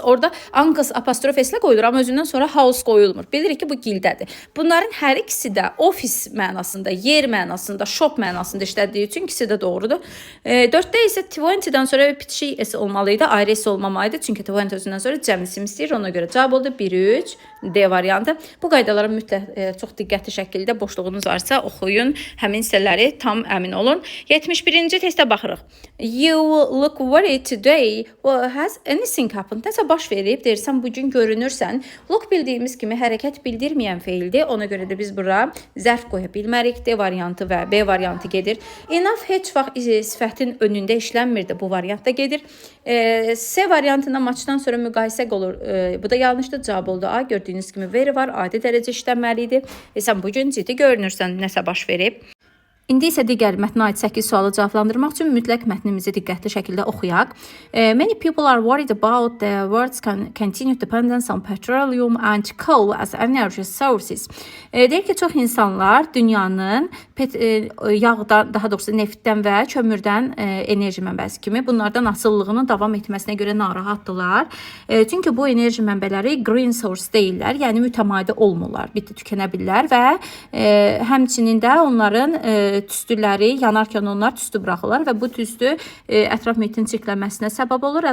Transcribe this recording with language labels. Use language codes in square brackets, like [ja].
[az] Orada uncle's apostrof s-lə qoyulur, amma özündən sonra house qoyulmur. Bilirik ki, bu gildədir. Bunların hər ikisi də ofis mənasında, yer mənasında, shop mənasında işlədiyi üçün ikisi də doğrudur. 4-də isə 20-dən sonra bitişik s olmalıydı, ayrı s olmamalıydı. Çünki 20 özündən sonra cəm isim istəyir. Ona görə cavab oldu 1-3 D variantı. Bu qaydalara mütləq çox diqqətli şəkildə boşluğunuz varsa oxuyun. Həmin hissələri tam əmin olun. 71-ci testə baxırıq. [en] You look worried today. Has anything happened? [az] Nəsə baş verib, deyirsən, bugün görünürsən. Look bildiyimiz kimi hərəkət bildirməyən feildir. Ona görə də biz bura zərf qoya bilmərik. D variantı və B variantı gedir. Enough heç vaxt sifətin önündə işlənmirdi. Bu variant da gedir. C variantından maçdan sonra müqayisə olur. Bu da yanlışdır. Cavab oldu A. Gördüyünüz kimi very var. Adi dərəcə işlənməli idi. Sən bugün ciddi görünürsən. Nəsə baş verib. İndi isə digər mətnə aid 8 sualı cavablandırmaq üçün mütləq mətnimizi diqqətli şəkildə oxuyaq. [en] Many people are worried about the world's continued dependence on petroleum and coal as energy sources. [az] Deyir ki, çox insanlar dünyanın yağdan, daha doğrusu neftdən və kömürdən enerji mənbəsi kimi bunlardan asıllığının davam etməsinə görə narahatdılar. Çünki bu enerji mənbələri green source deyirlər, yəni mütəmadi olmurlar, tükənə bilirlər və həmçinin də onların tüstüləri yanarkən onlar tüstü buraxırlar və bu tüstü ətraf mühitin çirklənməsinə səbəb olur.